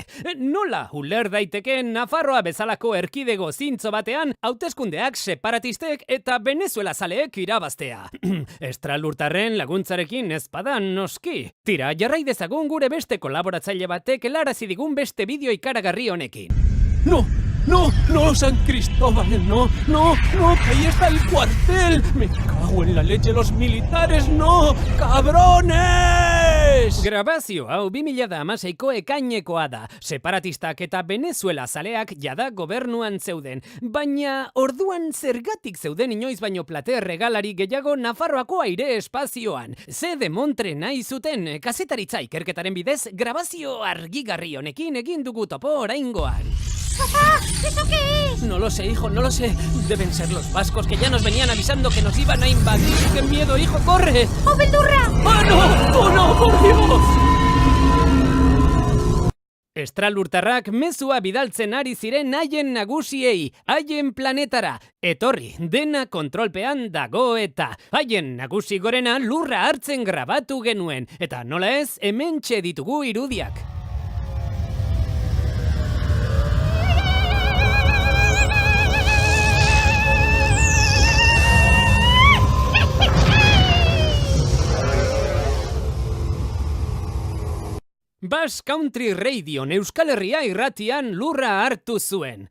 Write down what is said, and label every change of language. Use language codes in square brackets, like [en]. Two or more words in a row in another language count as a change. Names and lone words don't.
[eu] Nola uler daiteke Nafarroa bezalako erkidego zintzo batean hauteskundeak separatistek eta Venezuela zaleek irabaztea? Estralurtarren laguntzarekin ez badan noski. Tira, jarrai dezagun gure beste kolaboratzaile batek helarazi digun beste bideo ikaragarri honekin. [es] ¡No! ¡No! ¡No, San Cristóbal! ¡No! ¡No! ¡No! ¡Que ahí está el cuartel! ¡Me cago en la leche, los militares! ¡No! ¡Cabrones! [eu] Grabazio hau 2016ko ekainekoa da. Separatistak eta Venezuela zaleak jada gobernuan zeuden. Baina orduan zergatik zeuden inoiz baino plater regalari gehiago Nafarroako aire espazioan. Ze demontre nahi zuten kazetaritza ikerketaren bidez grabazio argigarri honekin egin dugu topo oraingoan. [es] ¡Papá! ¿Eso qué es? No lo sé, hijo, no lo sé. Deben ser los vascos que ya nos venían avisando que nos iban a invadir. ¡Qué miedo, hijo! ¡Corre! [eu] ¡Oh, beldurra! [es] ¡Oh, no! ¡Oh, no! ¡Por Dios! [eu] Estralurtarrak mezua bidaltzen ari ziren haien nagusiei, haien planetara. Etorri, dena kontrolpean dago eta. Haien nagusi gorena lurra hartzen grabatu genuen. Eta nola ez, hementxe ditugu irudiak. Basque Country Radion Euskal Herria irratian lurra hartu zuen.